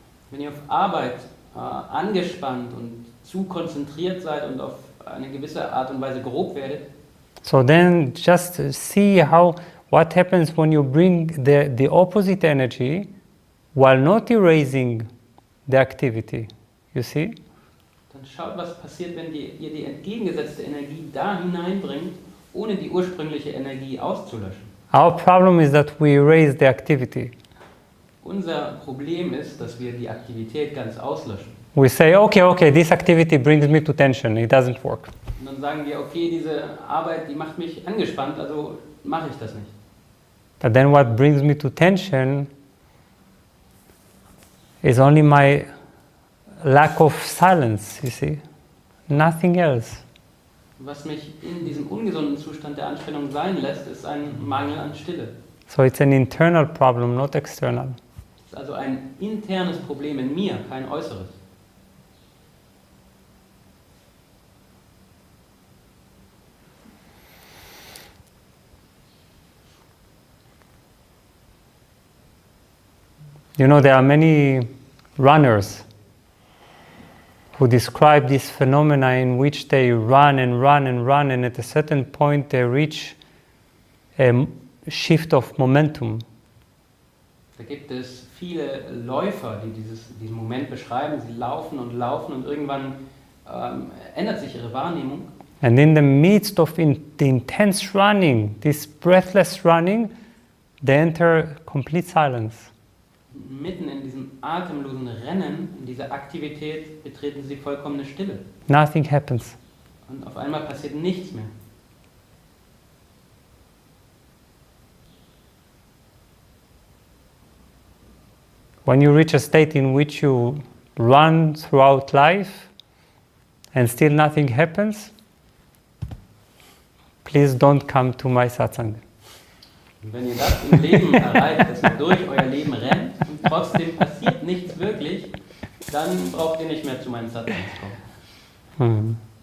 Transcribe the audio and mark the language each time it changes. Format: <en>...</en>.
<de>Wenn ihr auf Arbeit angespannt und zu konzentriert seid und auf eine gewisse Art und Weise grob werdet,</de> <en>So then just see what happens when you bring the opposite energy while not erasing the activity. You see?</en> <de>dann schaut, was passiert, wenn ihr die entgegengesetzte Energie da hineinbringt, ohne die ursprüngliche Energie auszulöschen.</de> <en>Our problem is that we erase the activity.</en> <de>Unser Problem ist, dass wir die Aktivität ganz auslöschen.</de> <en>We say, okay, this activity brings me to tension. It doesn't work.</en> <de>Und dann sagen wir, okay, diese Arbeit, die macht mich angespannt, also mache ich das nicht.</de> <en>But then what brings me to tension is only my lack of silence, you see? Nothing else.</en> <de>Was mich in diesem ungesunden Zustand der Anspannung sein lässt, ist ein Mangel an Stille.</de> <en>So it's an internal problem, not external.</en> <de>Es ist also ein internes Problem in mir, kein äußeres.</de> <en>You know, there are many runners who describe this phenomena in which they run and run and run, and at a certain point they reach a shift of momentum.</en> <de>Da gibt es viele Läufer, die diesen Moment beschreiben. Sie laufen und laufen und irgendwann ändert sich ihre Wahrnehmung.</de> <en>And in the midst of the intense running, this breathless running, they enter complete silence.</en> <de>Mitten in diesem atemlosen Rennen, in dieser Aktivität, betreten sie vollkommene Stille.</de> <en>Nothing happens.</en> <de>Und auf einmal passiert nichts mehr.</de> <en>When you reach a state in which you run throughout life and still nothing happens, please don't come to my Satsang.</en> <de>Und wenn ihr das im Leben erreicht, dass ihr durch euer Leben rennt und trotzdem passiert nichts wirklich, dann braucht ihr nicht mehr zu meinen Satsangs kommen.</de>